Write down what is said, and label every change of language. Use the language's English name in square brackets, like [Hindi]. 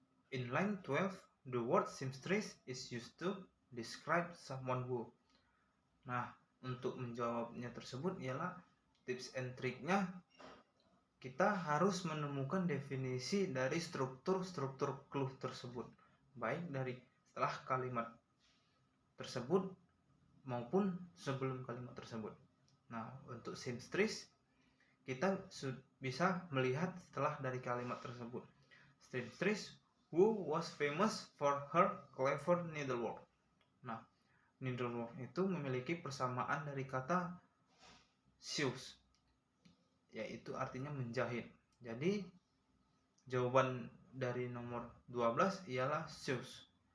[English] In line 12, the word seamstress is used to describe someone who. [Indonesian] Nah, untuk menjawabnya tersebut ialah tips and triknya kita harus menemukan definisi dari struktur clue tersebut, baik dari setelah kalimat tersebut maupun sebelum kalimat tersebut. Nah, untuk seamstress kita bisa melihat setelah dari kalimat tersebut. [English] Seamstress who was famous for her clever needlework. [Indonesian] Nah, needlework itu memiliki persamaan dari kata sews, yaitu artinya menjahit. Jadi jawaban dari nomor 12 ialah sews.